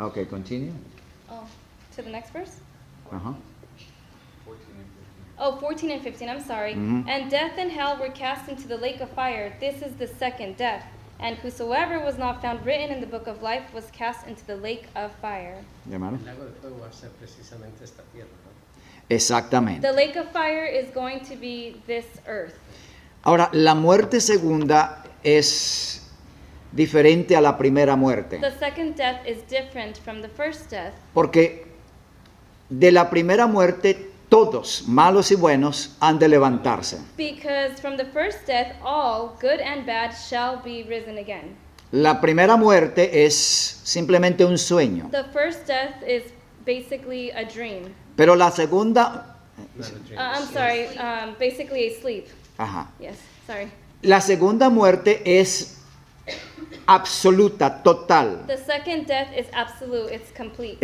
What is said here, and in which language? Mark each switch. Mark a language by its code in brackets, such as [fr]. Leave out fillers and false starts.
[en] Ok, continue. Oh, to the next verse? Ajá. 14 and 15. Oh, 14 and 15, I'm sorry. Mhm. And death and hell were cast into the lake of fire. This is the second death. And whosoever was not found written in the book of life was cast into the lake of fire. [es] Hermano. El lago de fuego va a ser precisamente esta tierra, ¿no? Exactamente. [en] The lake of fire is going to be this earth. [es] Ahora, la muerte segunda es diferente a la primera muerte. [en] The second death is different from the first death [es] Porque de la primera muerte todos, malos y buenos, han de levantarse. [en] Because from the first death, all, good and bad, shall be risen again. [es] La primera muerte es simplemente un sueño, [en] The first death is basically a dream. [es] pero la segunda, [en] I'm sorry, basically a sleep. ajá, Yes, sorry. [es] la segunda muerte es absoluta, total. [en] The second death is absolute, it's complete.